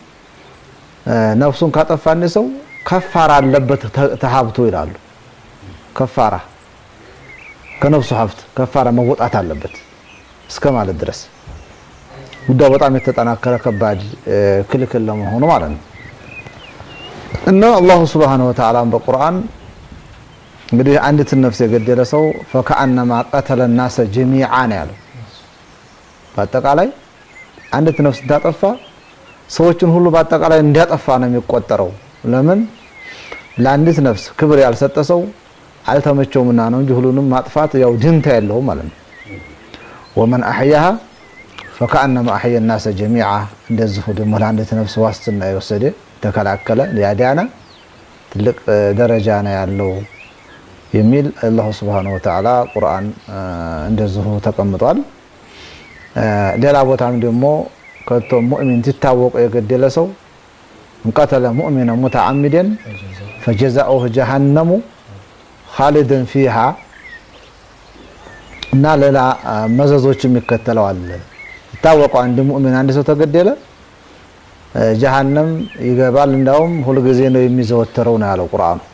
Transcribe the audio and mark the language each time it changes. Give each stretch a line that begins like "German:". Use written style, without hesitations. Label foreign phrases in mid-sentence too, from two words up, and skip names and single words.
Amharic: ነፍሱን ካጠፋን ሰው ከፋራ አለበት ተሃብቶ ይላሉ። ከፋራ ከነፍሱ ሀብት ከፋራ መወጣት አለበት እስከ ማለት ድረስ ጉዳዩ በጣም የተጠናከረ ከባድ ክልክል ለመሆኑ ማለት ነው። እና አላህ
Arabic: سبحانه وتعالى
Amharic: በቁርአን እንግዲህ አንዲት ነፍስ የገደለ ሰው
Arabic: فكأنما قتل الناس جميعا
Amharic: ያለው በአጠቃላይ አንዲት ነፍስ ታጠፋ ሰዎችን ሁሉ በአጠቃላይ እንዲያጠፋ ነው የሚቆጠረው። ለምን ለአንዲት ነፍስ ክብር ያልሰጠ ሰው አልተመቸውምና ነው እንጂ ሁሉንም ማጥፋት ያው ድንታ ያለው ማለት ነው።
Arabic: ومن أحياها فكأنما أحيا الناس جميعا
Amharic: እንደዚህ ደግሞ ለአንዲት ነፍስ ዋስትና የወሰደ ተከላከለ ያዳነ ትልቅ ደረጃ ነው ያለው የሚል አላህ
Arabic: سبحانه وتعالى
Amharic: ቁርአን እንደዚሁ ተቀምጧል። ሌላ ቦታም ደግሞ ከቶ ሙእሚን ሲታወቅ የገደለ ሰው
Arabic: يقتل مؤمنا متعمدا فجزاؤه جهنم خالدا فيها
Amharic: እና ሌላ መዘዞች የሚከተለው አለ። ይታወቀው አንድ ሙእሚን አንድ ሰው ተገደለ ጀሃነም ይገባል፣ እንዳውም ሁሉ ጊዜ ነው የሚዘወተረው ነው ያለው ቁርአኑ።